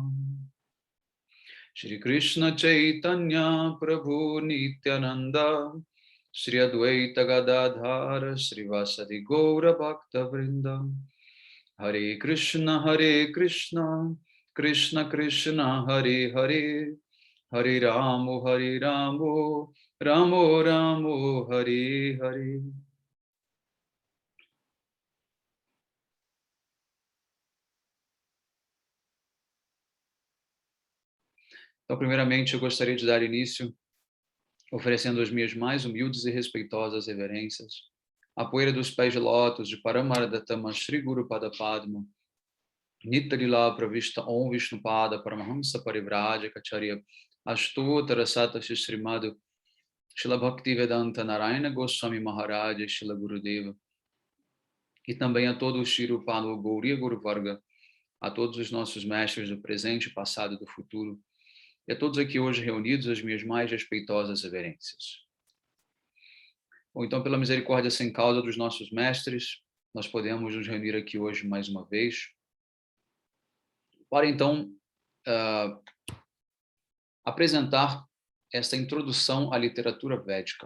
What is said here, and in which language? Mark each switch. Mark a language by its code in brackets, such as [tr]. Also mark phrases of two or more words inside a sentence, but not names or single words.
[sa] Shri Krishna Chaitanya Prabhu Nityananda Shri Advaita Gadadhara Shri Vasadi Gaura Bhakta Vrinda Hare Krishna Krishna Krishna Hare Hare Hare Ramo Ramo Ramo Hare Hare. [pt] Então, primeiramente, eu gostaria de dar início oferecendo as minhas mais humildes e respeitosas reverências à poeira dos pés de lótus de Paramaradhatama Shri Guru Pada Padma, Nitarila Pravishta Om Vishnupada Paramahamsa Parivraja Kacharya Ashtotara Sata Srimad Shila Bhaktivedanta Narayana Goswami Maharaj Shila Gurudeva, e também a todo o Shri Upado Gauriya Guru Varga, a todos os nossos mestres do presente, passado e do futuro, e a todos aqui hoje reunidos, as minhas mais respeitosas reverências. Ou então, pela misericórdia sem causa dos nossos mestres, nós podemos nos reunir aqui hoje mais uma vez, para então apresentar esta introdução à literatura védica.